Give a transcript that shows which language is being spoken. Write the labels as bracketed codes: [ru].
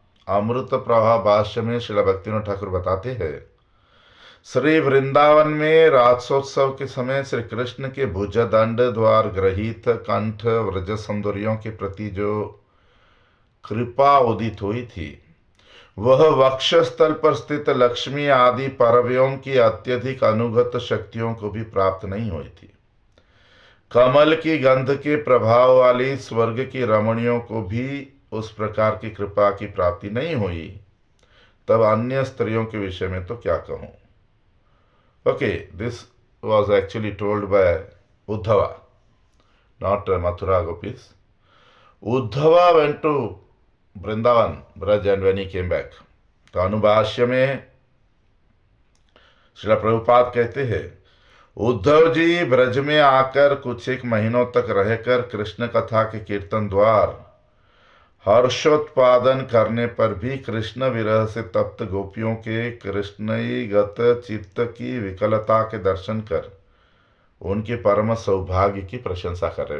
[hi] अमृत प्रभा भाष्य में श्रील भक्तिनाथ ठाकुर बताते हैं, श्री वृंदावन में रासोत्सव के समय श्री कृष्ण के भुजदंड द्वार ग्रहीत कंठ व्रज सुंदरियों के प्रति जो कृपा उदित हुई थी, वह वक्षस्थल पर स्थित लक्ष्मी आदि परव्योम की अत्यधिक अनुगत शक्तियों को भी प्राप्त नहीं हुई थी। कमल की गंध के प्रभाव वाली स्वर्ग की रमणियों को भी उस प्रकार की कृपा की प्राप्ति नहीं हुई, तब अन्य स्त्रियों के विषय में तो क्या कहूं। [en] Okay, this was actually told by Uddhava, not Mathura gopis. Uddhava went to Vrindavan Braj and when he came back. [hi] तो अनुभाष्य में श्रील प्रभुपाद कहते हैं, उद्धव जी ब्रज में आकर कुछ एक महीनों तक रहकर कृष्ण कथा के कीर्तन द्वार हर्षोत्पादन करने पर भी कृष्ण विरह से तप्त गोपियों के कृष्णगत चित्त की विकलता के दर्शन कर उनके परम सौभाग्य की प्रशंसा कर रहे।